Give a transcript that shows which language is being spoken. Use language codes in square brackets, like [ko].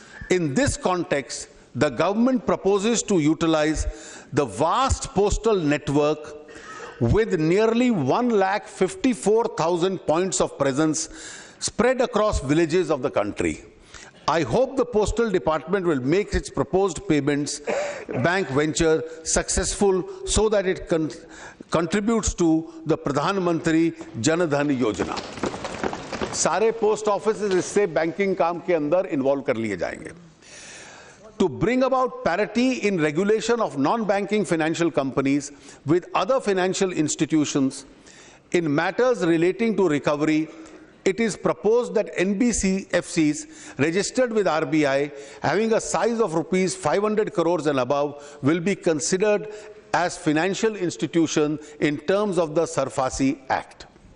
[en] In this context, the government proposes to utilize the vast postal network with nearly 1,54,000 points of presence spread across villages of the country. I hope the Postal Department will make its proposed payments bank venture successful so that it contributes to the Pradhan Mantri Jan Dhan Yojana. [hi] सारे post offices इससे banking काम के अंदर involve कर लिए जाएंगे. [en] To bring about parity in regulation of non-banking financial companies with other financial institutions in matters relating to recovery, it is proposed that NBFCs registered with RBI having a size of rupees 500 crores and above will be considered as financial institution in terms of the Sarfasi Act.